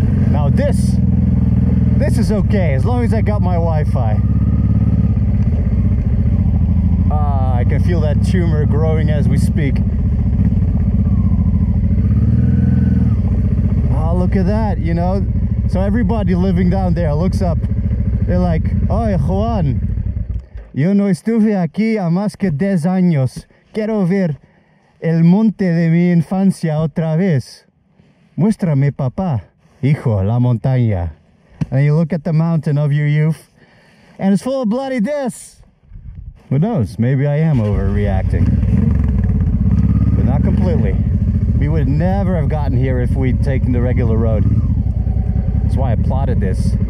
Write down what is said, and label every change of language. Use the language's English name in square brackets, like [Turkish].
[English] Now this is okay, as long as I got my Wi-Fi. I can feel that tumor growing as we speak. Oh, look at that, you know. So everybody living down there looks up. They're like, [Spanish] "Oye, Juan, yo no estuve aquí a más que 10 años. Quiero ver el monte de mi infancia otra vez. Muéstrame, papá. Hijo, la montaña." [English] And you look at the mountain of your youth, and it's full of bloody discs. Who knows? Maybe I am overreacting. But not completely. We would never have gotten here if we'd taken the regular road. That's why I plotted this.